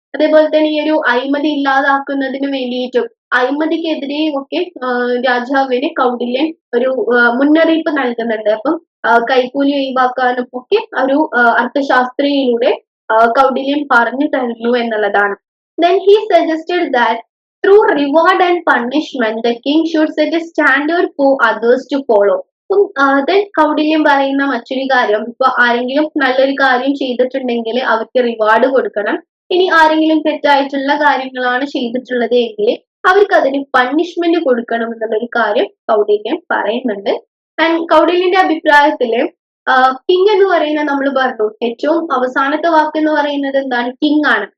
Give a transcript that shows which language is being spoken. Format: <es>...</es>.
<ml>അതേപോലെ തന്നെ ഈ ഒരു അഴിമതി ഇല്ലാതാക്കുന്നതിന് വേണ്ടിയിട്ടും അഴിമതിക്കെതിരെയും ഒക്കെ രാജാവിന് കൗടില്യൻ ഒരു മുന്നറിയിപ്പ് നൽകുന്നുണ്ട്. അപ്പം കൈക്കൂലി ഒഴിവാക്കാനും ഒക്കെ ഒരു അർത്ഥശാസ്ത്രയിലൂടെ കൗടില്യൻ പറഞ്ഞു തരുന്നു എന്നുള്ളതാണ്.</ml> <en>Then he suggested that through reward and punishment the king should set a standard for others to follow.</en> <ml>then കൗടില്യൻ പറയുന്ന മറ്റൊരു കാര്യം, ഇപ്പൊ ആരെങ്കിലും നല്ലൊരു കാര്യം ചെയ്തിട്ടുണ്ടെങ്കിൽ അവർക്ക് റിവാർഡ് കൊടുക്കണം. ഇനി ആരെങ്കിലും തെറ്റായിട്ടുള്ള കാര്യങ്ങളാണ് ചെയ്തിട്ടുള്ളത് എങ്കിൽ അവർക്ക് അതിന് പണിഷ്മെന്റ് കൊടുക്കണം എന്നുള്ളൊരു കാര്യം കൗടില്യൻ പറയുന്നുണ്ട്. ആൻഡ് കൗടില്യന്റെ അഭിപ്രായത്തില് കിങ് എന്ന് പറയുന്നത് നമ്മൾ പറഞ്ഞു ഏറ്റവും അവസാനത്തെ വാക്ക് എന്ന് പറയുന്നത് എന്താണ്, കിങ് ആണ്.</ml>